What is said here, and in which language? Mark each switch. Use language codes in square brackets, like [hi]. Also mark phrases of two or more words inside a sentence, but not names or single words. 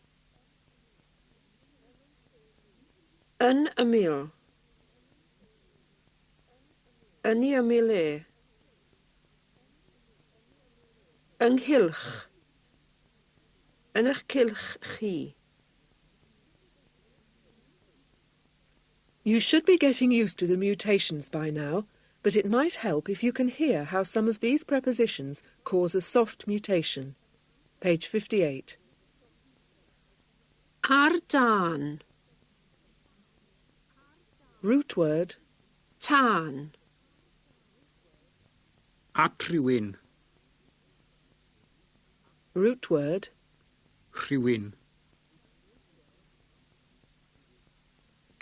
[cy] Yn ymyl. Yn ei ymyl e. Ynghylch. Yn eich cylch chi. [en] You should be getting used to the mutations by now, but it might help if you can hear how some of these prepositions cause a soft mutation. Page 58. [cy] Ar dan. [en] Root word. [cy] Tân. At rhywun. [en] Root word. [cy] Rhywun.